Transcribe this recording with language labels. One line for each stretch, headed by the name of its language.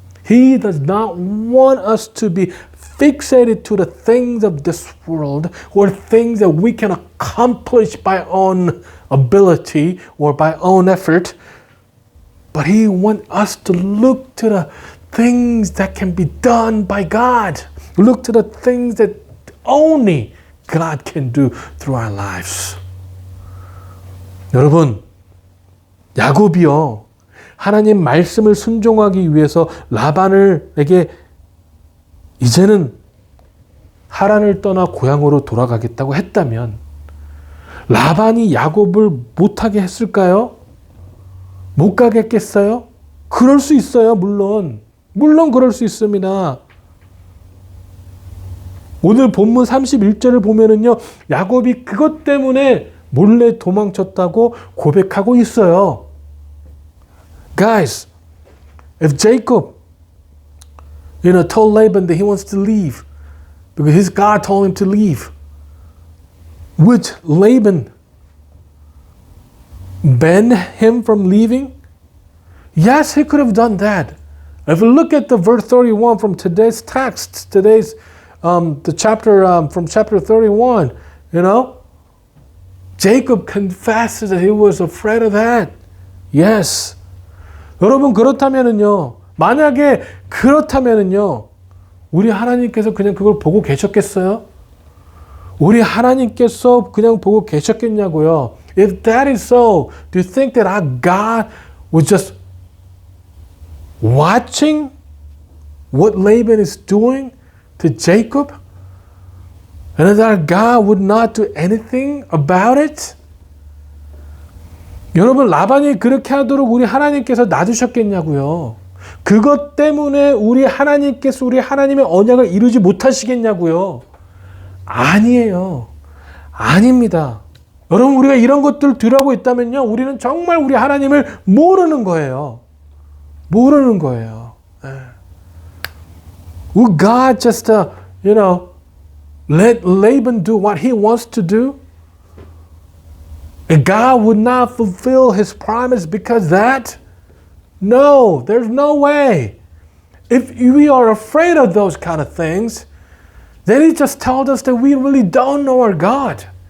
English: He does not want us to be fixated to the things of this world or things that we can accomplish by own ability or by own effort. But He wants us to look to the things that can be done by God. Look to the things that only God can do through our lives.
Korean: 여러분, 야곱이요, 하나님 말씀을 순종하기 위해서 라반에게 이제는 하란을 떠나 고향으로 돌아가겠다고 했다면 라반이 야곱을 못하게 했을까요? 못 가게 했겠어요? 그럴 수 있어요, 물론. 물론 그럴 수 있습니다. 오늘 본문 31절을 보면은요, 야곱이 그것 때문에 몰래 도망쳤다고 고백하고 있어요.
English: Guys, if Jacob, told Laban that he wants to leave because his God told him to leave, would Laban ban him from leaving? Yes, he could have done that. If we look at the verse 31 from today's text, the chapter from chapter 31, You know? Jacob confessed that he was afraid of that. Yes.
Korean: 여러분 그렇다면은요. 만약에 그렇다면은요. 우리 하나님께서 그냥 그걸 보고 계셨겠어요? 우리 하나님께서 그냥 보고 계셨겠냐고요.
English: If that is so, do you think that our God was just watching what Laban is doing to Jacob? And that our God would not do anything about it?
Korean: 여러분 라반이 그렇게 하도록 우리 하나님께서 놔두셨겠냐고요. 그것 때문에 우리 하나님께서 우리 하나님의 언약을 이루지 못하시겠냐고요. 아니에요. 아닙니다. 여러분 우리가 이런 것들을 뒤라고 있다면요. 우리는 정말 우리 하나님을 모르는 거예요. 모르는 거예요.
English: Will God just, let Laban do what he wants to do? And God would not fulfill his promise because that? No, there's no way. If we are afraid of those kind of things, then it just tells us that we really don't know our God.